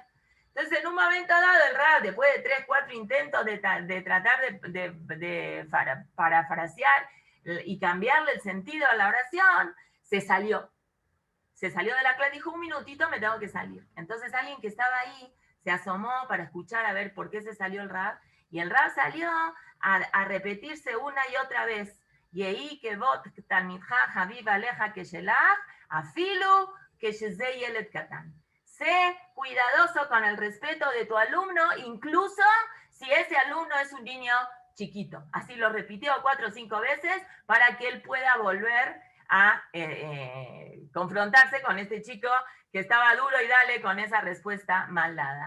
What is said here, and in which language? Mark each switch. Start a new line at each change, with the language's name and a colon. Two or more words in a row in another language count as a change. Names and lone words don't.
Spanish: Entonces, en un momento dado, el rab, después de 3, 4 intentos de tratar de parafrasear y cambiarle el sentido a la oración, se salió de la clase, dijo, un minutito, me tengo que salir. Entonces alguien que estaba ahí se asomó para escuchar a ver por qué se salió el rab, y el rab salió a repetirse una y otra vez,
Hebrew: יהי כבוד תלמידך חביב עליך כשלך, אפילו כשזה ילד קטן.
Spanish: Sé cuidadoso con el respeto de tu alumno, incluso si ese alumno es un niño chiquito. Así lo repitió 4 o 5 veces para que él pueda volver a confrontarse con este chico que estaba duro y dale con esa respuesta mal dada.